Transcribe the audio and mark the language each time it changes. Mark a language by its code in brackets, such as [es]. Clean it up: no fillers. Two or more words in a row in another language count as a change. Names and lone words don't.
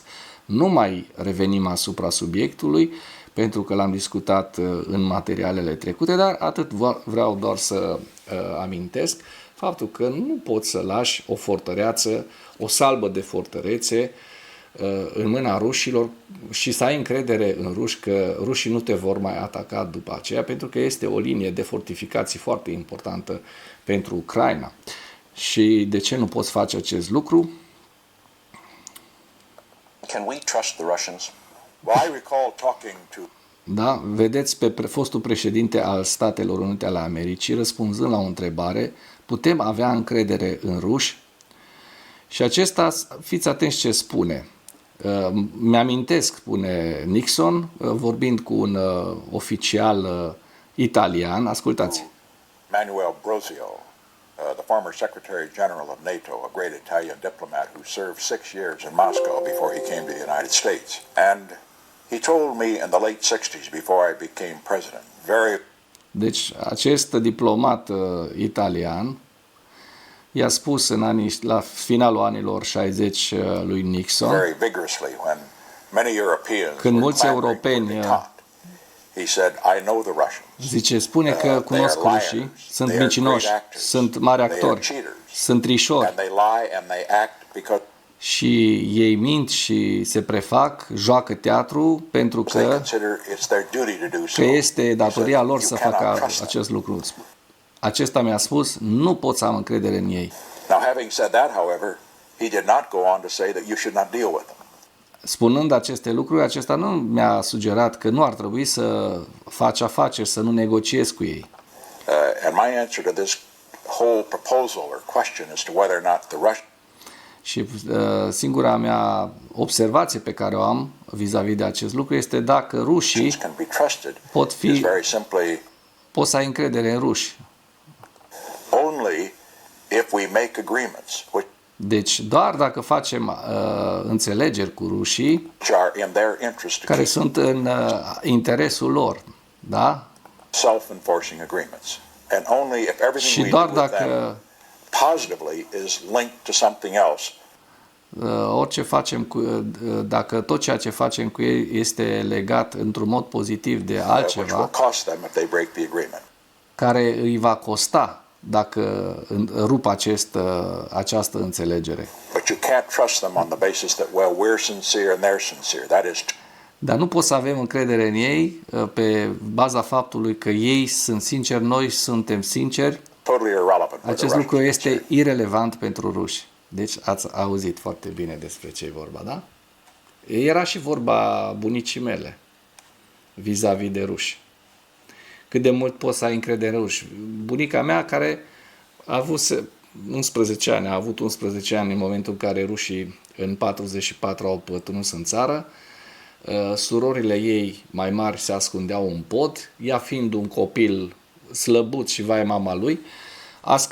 [ro] Nu mai revenim asupra subiectului, pentru că l-am discutat în materialele trecute, dar atât vreau doar să amintesc faptul că nu poți să lași o fortăreață, o salbă de fortărețe în mâna rușilor și să ai încredere în ruși că rușii nu te vor mai ataca după aceea, pentru că este o linie de fortificații foarte importantă pentru Ucraina. Și de ce nu poți face acest lucru? [en] Can we trust the Russians? Well, I recall talking to [ro] Da, vedeți pe fostul președinte al Statelor Unite ale Americii răspunzând la o întrebare, putem avea încredere în ruși? Și acesta, fiți atenți ce spune. Mi-amintesc, spune Nixon, vorbind cu un oficial italian, ascultați. Manuel Brosio, [en] the former Secretary General of NATO, a great Italian diplomat who served 6 years in Moscow before he came to the United States. And he told me in the late 60s, before I became president, [ro] Deci, acest diplomat italian i-a spus la finalul anilor 60 lui Nixon, [en] very vigorously, when many Europeans [ro] când [en] were [ro] mulți [en] clamoring for [ro] europeni, [fr] détente. [en] He said, I know the Russians. [ro] spune că cunosc rușii, sunt mincinoși, sunt mari actori, sunt trișori [en] And they lie and they act because [ro] și ei mint și se prefac, joacă teatru pentru [en] they [ro] că [en] consider it's their duty to do so. [ro] este datoria [en] He [ro] lor [en] said, [ro] să [en] "You cannot [ro] facă [en] trust them." [ro] acest lucru. Acesta mi-a spus, nu pot să am încredere în ei. [en] Now, having said that, however, he did not go on to say that you should not deal with them. [ro] Spunând aceste lucruri, acesta nu mi-a sugerat că nu ar trebui să faci afaceri, să nu negociezi cu ei. [en] And my answer to this whole proposal or question as to whether or not the Russians [ro] Și singura mea observație pe care o am vis-a-vis de acest lucru este dacă rușii [en] can be trusted [ro] pot [en] is [ro] fi, [en] very simply [ro] poți să ai încredere în ruși. [en] only if we make agreements which [ro] Deci doar dacă facem înțelegeri cu rușii [en] are in their interest to [ro] care [en] keep [ro] sunt în interesul lor, da? [en] self-enforcing agreements. And only if everything [ro] Și [en] we [ro] doar [en] do with them [ro] dacă [en] positively is linked to something else, [ro] orice facem dacă tot ceea ce facem cu ei este legat într-un mod pozitiv de [en] which will [ro] altceva [en] cost them if they break the agreement. [ro] care îi va costa dacă rup această înțelegere. [en] But you can't trust them on the basis that, well, we're sincere and they're sincere. That is [ro] Dar nu pot să avem încredere în ei pe baza faptului că ei sunt sinceri, noi suntem sinceri. [en] totally irrelevant. where the [ro] Acest [en] Russians [ro] lucru [en] are [ro] este [en] concerned. [ro] irelevant pentru ruși. Deci ați auzit foarte bine despre ce e vorba, da? Era și vorba bunicii mele vis-a-vis de ruși. Cât de mult poți să ai încredere în ruși. Bunica mea care a avut 11 ani, a avut 11 ani în momentul în care rușii în 44 au pătruns în țară, surorile ei mai mari se ascundeau în pod, ea fiind un copil slăbut și vai mama lui, a